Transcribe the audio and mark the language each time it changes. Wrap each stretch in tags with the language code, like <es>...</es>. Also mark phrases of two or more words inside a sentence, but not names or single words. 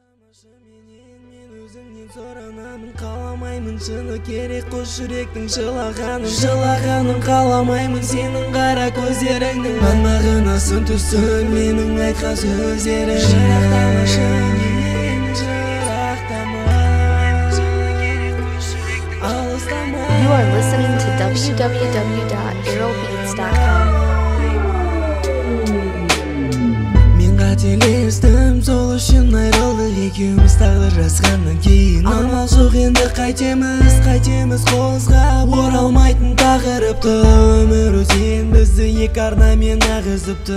<kk>Мен өзіңнен соранамын, қаламаймын шыны керек қос жүректің жылағанын қаламаймын сенің қара көздеріңнің мән-мағынасын түсін менің айтқан сөздерім. Жырақтамашы менен, жырақтама, шыны керек қос жүректің алыстама.</kk> <en>You are listening to www.earlbeats.com.</en> <kk>Қателестім, сол үшін айрылдық екеуміз тағдыр жазғаннан кейін. Амал жоқ енді қайтеміз қозғап оралмайтын тақырыпты. Өмір өтен бізді екі арнамен ағызыпты.</kk>